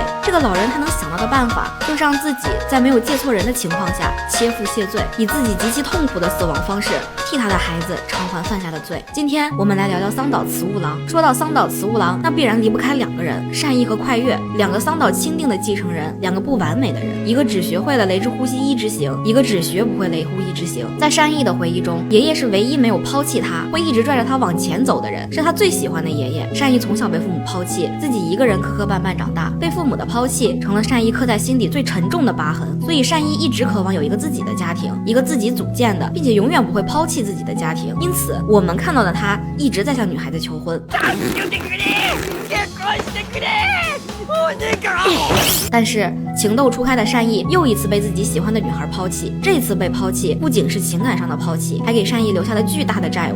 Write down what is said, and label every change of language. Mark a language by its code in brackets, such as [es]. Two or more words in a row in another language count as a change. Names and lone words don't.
[zh] 這個老人他能想到的辦法，就是讓自己在沒有借錯人的情況下切腹謝罪，以自己極其痛苦的死亡方式替他的孩子償還犯下的罪。今天我們來聊聊桑島慈吾郎。說到桑島慈吾郎，那必然離不開兩個人，善逸和快月，兩個桑島欽定的繼承人，兩個不完美的人，一個只學會了雷之呼吸一之行，一個只學不會雷呼一之行。在善逸的回憶中，爺爺是唯一沒有拋棄他，會一直拽着他往前走的人，是他最喜歡的爺爺。善逸從小被父母拋棄，自己一個人磕磕絆絆長大，被父母的拋棄成了善逸刻在心底最沉重的疤痕。所以善逸一直渴望有一個自己的家庭，一個自己組建的，並且永遠不會拋棄自己的家庭。因此我們看到的他一直在向女孩子求婚。但是情竇初開的善逸又一次被自己喜歡的女孩拋棄，這次被拋棄不僅是情感上的拋棄，還給善逸留下了巨大的債務。